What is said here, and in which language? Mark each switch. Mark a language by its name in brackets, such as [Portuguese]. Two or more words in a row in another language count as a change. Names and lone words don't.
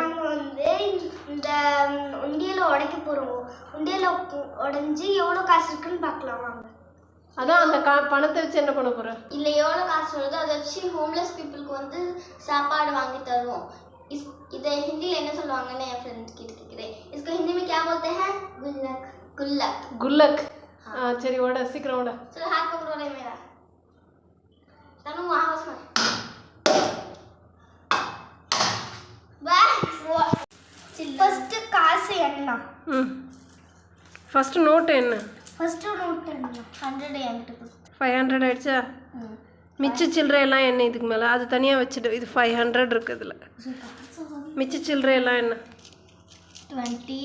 [Tamil] நாங்கள் இந்த உண்டியலை உடைக்க போகிறோம். உண்டியலை உடஞ்சி எவ்வளோ காசு இருக்குன்னு பார்க்கலாம் வாங்க. அதான் அந்த பணத்தை வச்சு என்ன பண்ண போகிறோம்? இல்லை எவ்வளோ காசு வருதோ அதை வச்சு [English] homeless people [Tamil] சாப்பாடு வாங்கி தருவோம். இதை ஹிந்தியில் என்ன சொல்லுவாங்கன்னு என் ஃப்ரெண்ட் கிட்ட கேட்குறேன். [Hindi] इसको हिंदी में क्या बोलते हैं? गुल्लक. गुल्लक. गुल्लक. [Tamil] சரி ஓட, சீக்கிரம் ஓட. [Hindi] चलो हाथ पकड़ो रे मेरा. तनु वहाँ बस मत. बस फर्स्ट [Tamil] காசு என்ன? [English] first note [Tamil] என்ன? [English] first note [Tamil] என்ன? 100 என்கிட்ட 500 ஆயிடுச்சா? மிச்ச சில்லறை எல்லாம் என்ன இதுக்கு மேலே? அது தனியாக வச்சுட்டு இது 500 இருக்குது இதில். மிச்ச சில்லறை எல்லாம் என்ன? 20.